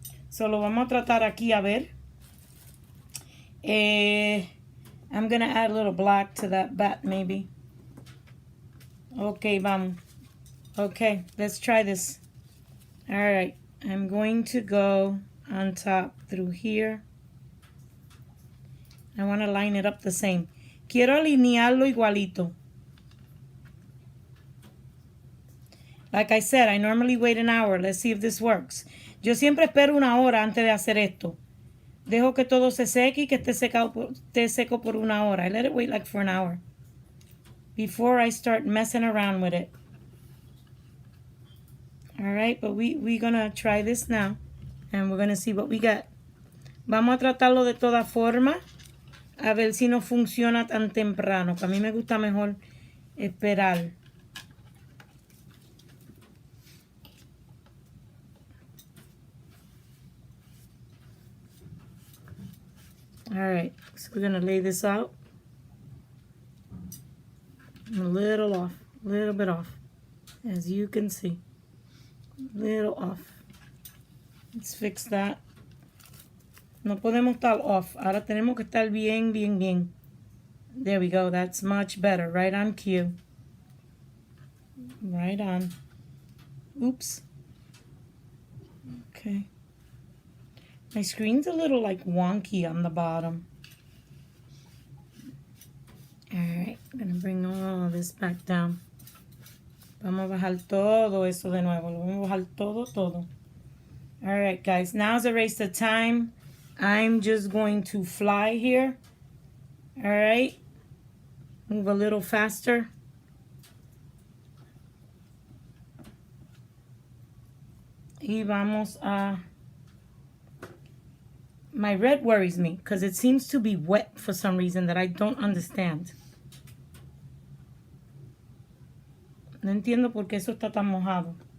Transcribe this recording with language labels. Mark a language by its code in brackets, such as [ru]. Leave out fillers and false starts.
[es] So, lo vamos a tratar aquí a ver. [en] I'm going to add a little black to that bat, maybe. Okay, vamos. Okay, let's try this. All right, I'm going to go on top through here. I want to line it up the same. [es] Quiero alinearlo igualito. [en] Like I said, I normally wait an hour. Let's see if this works. [es] Yo siempre espero una hora antes de hacer esto. Dejo que todo se seque y que esté seco por una hora. [en] I let it wait like for an hour before I start messing around with it. All right, but we're going to try this now and we're going to see what we get. [es] Vamos a tratarlo de toda forma a ver si no funciona tan temprano. Que a mí me gusta mejor esperar. [en] All right, so we're gonna lay this out. A little off, a little bit off, as you can see. A little off. Let's fix that. [es] No podemos estar off. Ahora tenemos que estar bien, bien, bien. [en] There we go. That's much better. Right on cue. Right on. Oops. Okay. My screen's a little like wonky on the bottom. Alright, I'm going to bring all this back down. [es] Vamos a bajar todo eso de nuevo. Lo vamos a bajar todo, todo. [en] Alright, guys, now's a race to time. I'm just going to fly here. Alright. Move a little faster. [es] Y vamos a... [en] My red worries me because it seems to be wet for some reason that I don't understand. [es] No entiendo por qué eso está tan mojado.